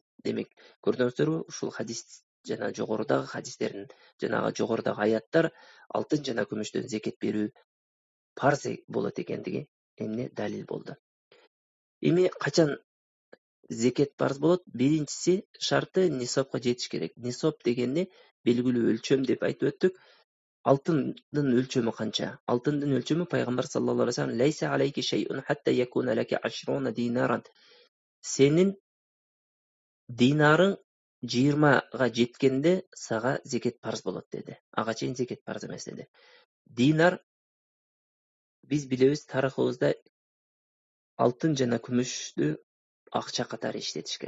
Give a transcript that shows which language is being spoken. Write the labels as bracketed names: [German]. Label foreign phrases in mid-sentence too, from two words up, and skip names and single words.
[Kyrgyz] Демек, көрдүңүздөрбү, ушул хадис жана жогорудагы хадистердин, жанагы жогорудагы аяттар алтын жана күмүштөн зекет берүү парз болот экендиги эмне далил болду. Эми качан зекет парз болот? Биринчиси шарты нисапка жетиш керек. Нисап дегенди белгилүү өлчөм деп айтып өттүк. Алтындын өлчөмү канча? Алтындын өлчөмү пайгамбар [Arabic] صلى الله عليه وسلم ليس عليك شيء حتى يكون لك 20 دينارا. [Kyrgyz] Сенин динарың 20га жеткенде сага зекет парз болот деди. Ага чейин зекет парз эмес деди. Динар биз билебиз тарыхыбызда алтын жана күмүштү акча катары иштетишкен.